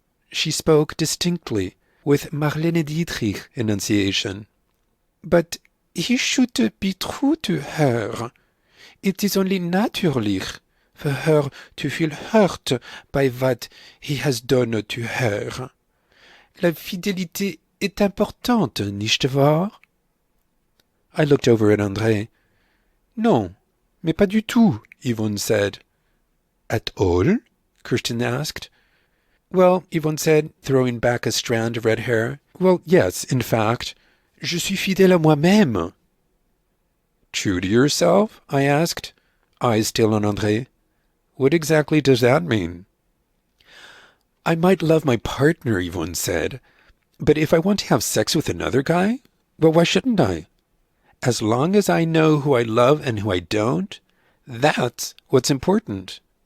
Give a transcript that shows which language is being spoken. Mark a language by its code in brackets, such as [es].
[en] She spoke distinctly, with Marlene Dietrich enunciation. "But he should be true to her. It is only natürlich for her to feel hurt by what he has done to her. [fr] La fidélité est importante, [de] nicht wahr?" [en] I looked over at André. [fr] "Non, mais pas du tout," [en] Yvonne said. "At all?" Kirsten asked. "Well," Yvonne said, throwing back a strand of red hair. "Well, yes, in fact. [fr] Je suis fidèle à moi-même." [en] "True to yourself?" I asked, eyes still on André. "What exactly does that mean?" "I might love my partner," Yvonne said, "but if I want to have sex with another guy, well, why shouldn't I? As long as I know who I love and who I don't, that's what's important."